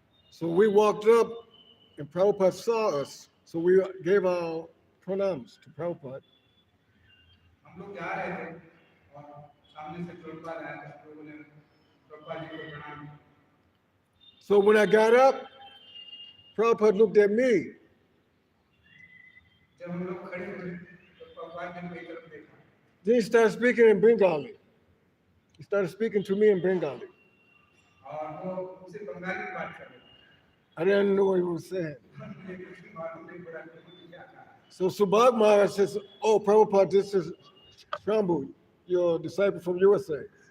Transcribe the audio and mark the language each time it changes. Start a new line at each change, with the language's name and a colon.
English: So we walked up and Prabhupada saw us. So we gave our pranams to Prabhupada.
Hindi: हम लोग जा रहे थे और सामने से प्रभुपाद आया था, लोगों ने प्रभुपाद जी को प्रणाम किया।
English: So when I got up, Prabhupada looked at me.
Hindi: जब हम लोग खड़े हुए तो प्रभुपाद ने मेरी तरफ देखा।
English: Then he started speaking in Bengali. He started speaking to me in Bengali.
Hindi: और वो मुझसे बंगाली में बात कर रहे थे।
English: I didn't know what he was saying.
Hindi: मुझे कुछ मालूम नहीं पड़ा कि वो क्या
English: So Subhag Maharaj says, "Oh, Prabhupada, this is Sambhu, your disciple from USA."